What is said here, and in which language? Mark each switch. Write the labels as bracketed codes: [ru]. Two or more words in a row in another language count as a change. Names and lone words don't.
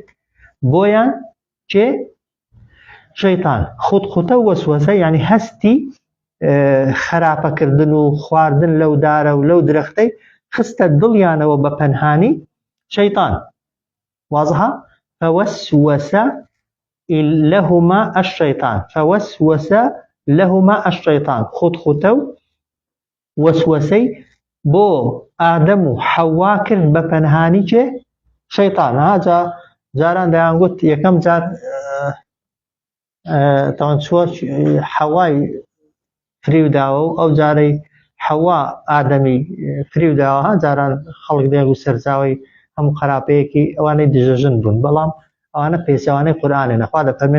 [ckb] بۆیان چێ شەیتان خوتخوتە وەسوەسە یعنی هەستی خراپەکردن و خواردن لەو دارە و لەو درەختەی خستە دڵیانەوە بە پەنهانی شەیتان وازحە [ar] فەوەسوەسە لهما الشيطان فوسوس لهما الشيطان [ckb] خوتخوتە و وەسوەسەی بۆ ئادەم و حەوا کرد بە پەنهانی چێ شەیتان جاران دەیانگوت یەکەم جار تاوان چوە حەوای فریوداوە و ئەو جارەی حەوا ئادەمی فریوداوە جاران خەڵک دەیانگوت سەرچاوەی هەموو خراپەیەکی ئەوانەی دژەژن بوون بەڵام ئەوانە پێچەوانەی قورئانێ نەخوا دەفەرمێ